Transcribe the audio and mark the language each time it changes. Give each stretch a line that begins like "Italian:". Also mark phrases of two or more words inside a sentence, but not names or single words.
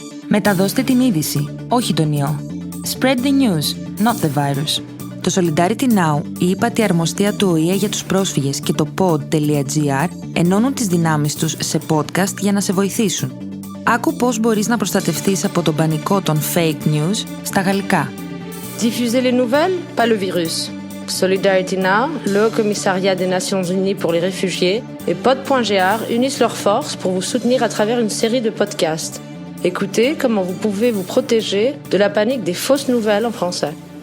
Greek: Μεταδώστε την είδηση, όχι τον ιό.
English: Spread the news, not the virus.
Greek: Το Solidarity Now, η ύπατη αρμοστία του ΟΗΕ για τους πρόσφυγες και το pod.gr ενώνουν τις δυνάμεις τους σε podcast για να σε βοηθήσουν. Άκου πώς μπορείς να προστατευτείς από τον πανικό των
English: fake news
Greek: στα γαλλικά.
French: Diffuser les nouvelles, pas le virus. Solidarity Now, le Haut Commissariat des Nations Unies pour les réfugiés et pod.gr unissent leurs forces pour vous soutenir à travers une série de podcasts. Écoutez comment vous pouvez vous protéger de la panique des fausses nouvelles en français.